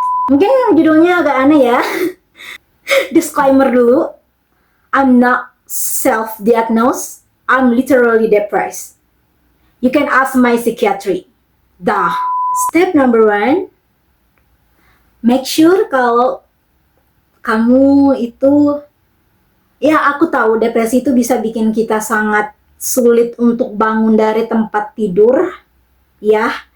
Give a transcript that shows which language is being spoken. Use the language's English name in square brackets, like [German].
[Indonesian] Mungkin judulnya agak aneh ya. [English] Disclaimer dulu, I'm not self-diagnosed, I'm literally depressed. You can ask my psychiatry. [Indonesian] Dah. [English] Step number 1, make sure [Indonesian] kalau kamu itu, ya aku tahu depresi itu bisa bikin kita sangat sulit untuk bangun dari tempat tidur, ya.